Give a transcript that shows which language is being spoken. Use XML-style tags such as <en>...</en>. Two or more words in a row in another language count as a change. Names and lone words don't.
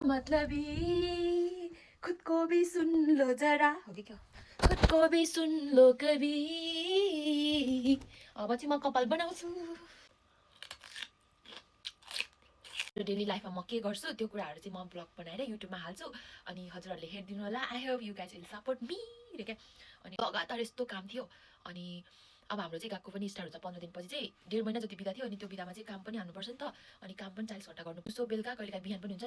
<hi>मतलबी खुद को भी सुन लो जरा हो कि क्या खुद को भी सुन लो कभी</hi> <ne>अब चाहिँ म कपाल बनाउँछु</ne> <en>daily lifeमा</en> <ne>म के गर्छु त्यो कुराहरू चाहिँ म ब्लग बनाएर युट्युबमा हाल्छु अनि हजुरहरूले हेरिदिनु होला</ne> <en>I hope you guys will support me</en> <ne>रे क्या अनि लगातार यस्तो काम थियो अनि अब हाम्रो चाहिँ गएको पनि स्टार्ट हुन्छ 15 दिनपछि चाहिँ 1.5 महिना जति बिदा थियो अनि त्यो बिदामा चाहिँ काम पनि हाल्नुपर्छ नि त अनि काम पनि 40 घन्टा गर्नु सो बेलुका कहिलेकाहीँ बिहान पनि हुन्छ</ne>